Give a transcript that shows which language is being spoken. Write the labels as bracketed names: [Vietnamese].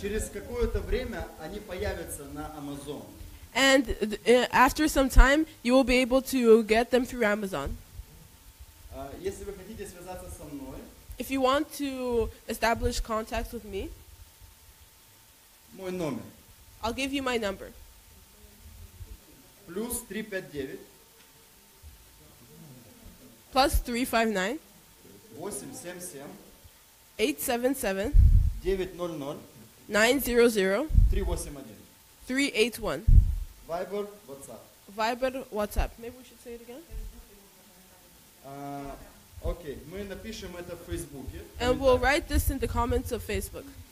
[Russian] Через какое-то время они появятся на Amazon. [English] And after some time, you will be able to get them through Amazon. [Russian] Если вы хотите связаться со мной, [English] If you want to establish contact with me, [Russian] мой номер [English] I'll give you my number. [Russian] плюс 359 [English] Plus 359 877 877 900 900 381. 381. Viber, WhatsApp. Viber, WhatsApp. Maybe we should say it again. [Russian] Окей, мы напишем это в Фейсбуке. [English] And we'll write this in the comments of Facebook.